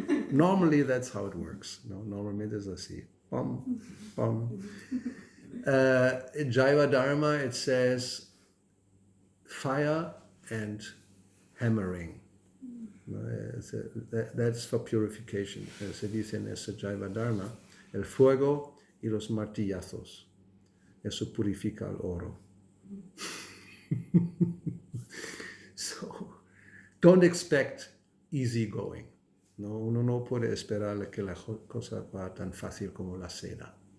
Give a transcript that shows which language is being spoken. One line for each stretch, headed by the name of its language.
English: Normally that's how it works.
Spanish: No, normalmente es así.
English: Bum, bum. In Jaiva Dharma it says fire and hammering. That's for purification.
Spanish: Se dice en ese Jaiva Dharma, el fuego y los martillazos. Eso purifica el oro.
English: So, don't expect easy going.
Spanish: No, uno no puede esperar que la cosa va tan fácil como la seda.